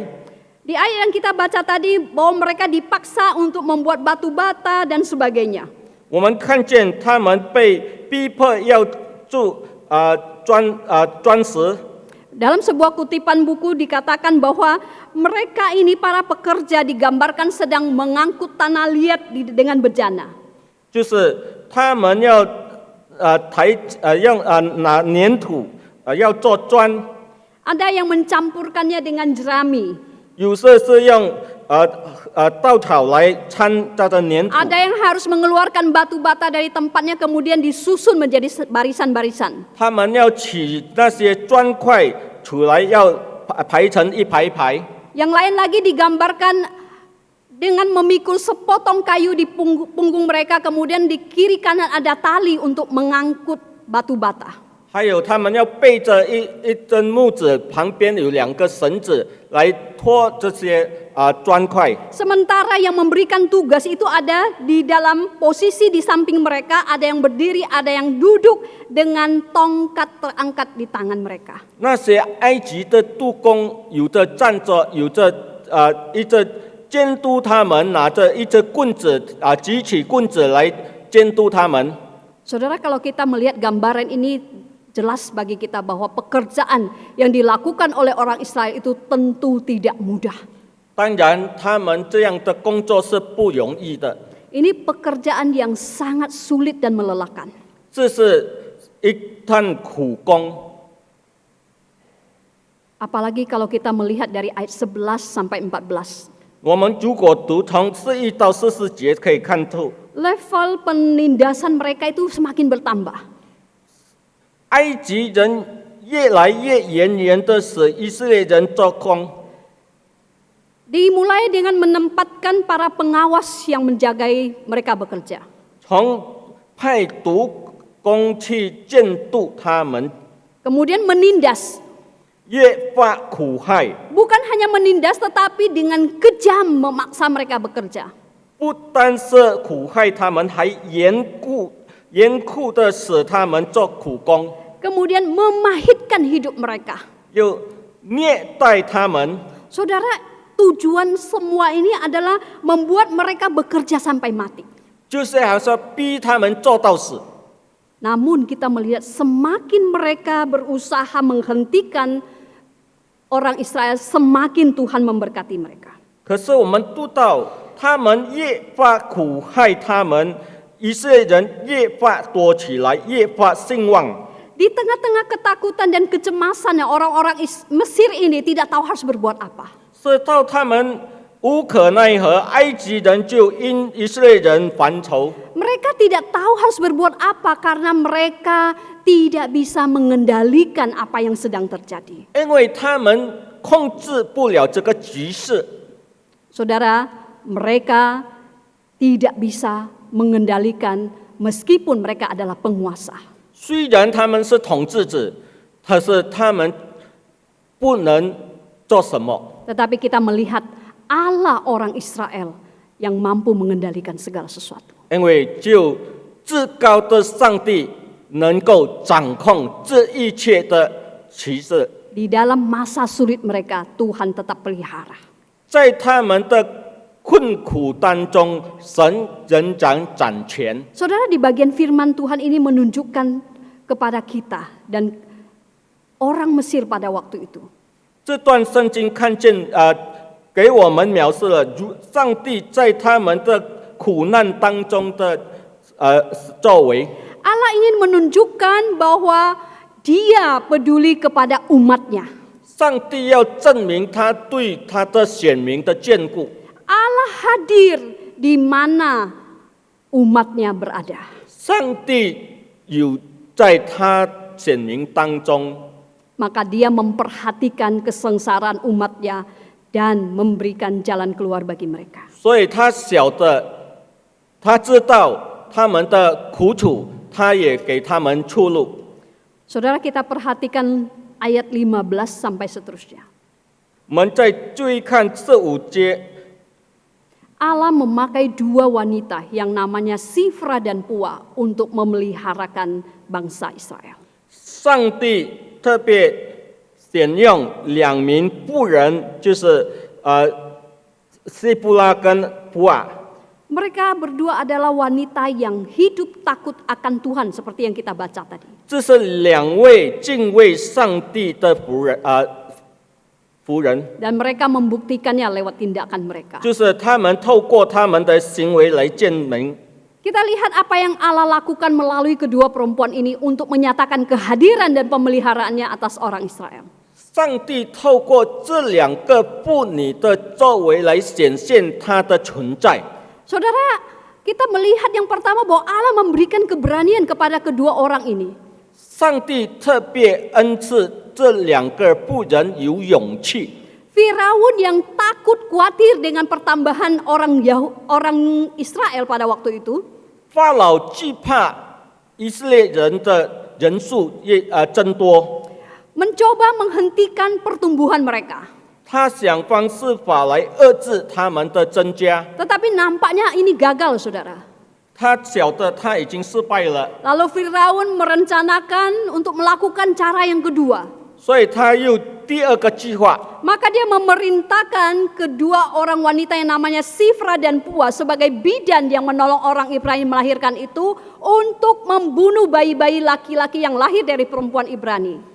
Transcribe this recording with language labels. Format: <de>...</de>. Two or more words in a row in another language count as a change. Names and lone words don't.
<id>Di ayat yang kita baca tadi bahwa mereka dipaksa untuk membuat batu bata dan sebagainya.</id> <zh>我们看见他们被逼迫要铸砖石。</zh> <id>Dalam sebuah kutipan buku dikatakan bahwa mereka ini para pekerja digambarkan sedang mengangkut tanah liat dengan bejana.</id> <zh>就是他们要拿粘土要做砖，</zh> <id>Ada yang mencampurkannya dengan jerami.</id> <zh>有些是用稻草来掺这个粘土，</zh> <id>Ada yang harus mengeluarkan batu bata dari tempatnya kemudian disusun menjadi barisan-barisan.</id> <zh>他们要取那些砖块出来，要排成一排排。</zh> <id>Yang lain lagi digambarkan dengan memikul sepotong kayu di punggung mereka, kemudian di kiri kanan ada tali untuk mengangkut batu bata.</id> <zh>还有他们要背着一根木子，旁边有2个绳子来拖这些砖块。</zh> <id>Sementara yang memberikan tugas itu ada di dalam posisi di samping mereka, ada yang berdiri, ada yang duduk dengan tongkat terangkat di tangan mereka.</id> <zh>那些埃及的督工，有的站着，有的一直监督他们，拿着一只棍子举起棍子来监督他们。</zh> <id>Saudara, kalau kita melihat gambaran ini jelas bagi kita bahwa pekerjaan yang dilakukan oleh orang Israel itu tentu tidak mudah.</id> <zh>当然，他们这样的工作是不容易的，</zh> <id>Ini pekerjaan yang sangat sulit dan melelahkan.</id> <zh>这是一趟苦工。</zh> <id>Apalagi kalau kita melihat dari ayat 11 sampai 14.</id> <zh>我们如果读从41到44节，可以看出</zh> <id>Level penindasan mereka itu semakin bertambah.</id> <zh>埃及人越来越严严的使以色列人做工。</zh> <id>Dimulai dengan menempatkan para pengawas yang menjagai mereka bekerja.</id> <zh>从派督工去监督他们，</zh> <id>Kemudian menindas.</id> <zh>越发苦害。</zh> <id>Bukan hanya menindas tetapi dengan kejam memaksa mereka bekerja.</id> <zh>不单是苦害他们，还严酷的使他们做苦工，</zh> <id>Kemudian memahitkan hidup mereka.</id> <zh>又虐待他们。</zh> <id>Saudara, tujuan semua ini adalah membuat mereka bekerja sampai mati.</id> <zh>就是好像逼他们做到死。</zh> <id>Namun kita melihat semakin mereka berusaha menghentikan orang Israel, semakin Tuhan memberkati mereka.</id> <zh>可是我们读到，他们越发苦害他们，以色列人越发多起来，越发兴旺。</zh> <id>Di tengah-tengah ketakutan dan kecemasan yang orang-orang Mesir ini tidak tahu harus berbuat apa.</id> <zh>直到他们无可奈何，埃及人就因以色列人烦愁。</zh> <id>Mereka tidak tahu harus berbuat apa karena mereka tidak bisa mengendalikan apa yang sedang terjadi.</id> <zh>因为他们控制不了这个局势。</zh> <id>Saudara, mereka tidak bisa mengendalikan meskipun mereka adalah penguasa.</id> <zh>虽然他们是统治者，可是他们不能做什么。</zh> <id>Tetapi kita melihat Allah orang Israel yang mampu mengendalikan segala sesuatu.</id> <zh>因为只有至高的上帝能够掌控这一切的启示。</zh> <id>Di dalam masa sulit mereka, Tuhan tetap pelihara.</id> <zh>在他们的困苦当中，神仍然掌权。</zh> <id>Saudara, di bagian firman Tuhan ini menunjukkan kepada kita dan orang Mesir pada waktu itu.</id> <zh>这段圣经看见给我们描述了上帝在他们的苦难当中的作为。</zh> <id>Allah ingin menunjukkan bahwa Dia peduli kepada umatnya.</id> <zh>上帝要证明他对他的选民的眷顾。</zh> <id>Allah hadir di mana umatnya berada.</id> <zh>上帝有在他选民当中，</zh> <id>Maka Dia memperhatikan kesengsaraan umatnya dan memberikan jalan keluar bagi mereka.</id> <zh>所以他晓得，他知道他们的苦楚，他也给他们出路。</zh> <id>Saudara, kita perhatikan ayat 15 sampai seterusnya.</id> <zh>我们再注意看这5节，</zh> <id>Allah memakai 2 wanita yang namanya Sifra dan Pua untuk memeliharakan bangsa Israel.</id> <zh>上帝特别选用2名妇人，就是西布拉跟普瓦。</zh> <id>Mereka berdua adalah wanita yang hidup takut akan Tuhan seperti yang kita baca tadi.</id> <zh>这是2位敬畏上帝的仆人，</zh> <id>Dan mereka membuktikannya lewat tindakan mereka.</id> <zh>就是他们透过他们的行为来证明。</zh> <id>Kita lihat apa yang Allah lakukan melalui kedua perempuan ini untuk menyatakan kehadiran dan pemeliharaannya atas orang Israel.</id> <zh>上帝透过这2个妇女的作为来显现他的存在。</zh> <id>Saudara, kita melihat yang pertama bahwa Allah memberikan keberanian kepada kedua orang ini.</id> <zh>上帝特别恩赐这2个妇人有勇气。</zh> <id>Firaun yang takut khawatir dengan pertambahan orang Israel pada waktu itu.</id> <zh>法老惧怕以色列人的人数增多，</zh> <id>Mencoba menghentikan pertumbuhan mereka.</id> <zh>他想方设法来遏制他们的增加。</zh> <id>Tetapi nampaknya ini gagal, saudara.</id> <zh>他晓得他已经失败了，</zh> <id>Lalu Firaun merencanakan untuk melakukan cara yang kedua.</id> <zh>所以他又第2个计划。</zh> <id>Maka dia memerintahkan kedua orang wanita yang namanya Sifra dan Pua sebagai bidan yang menolong orang Ibrani melahirkan itu untuk membunuh bayi-bayi laki-laki yang lahir dari perempuan Ibrani.</id>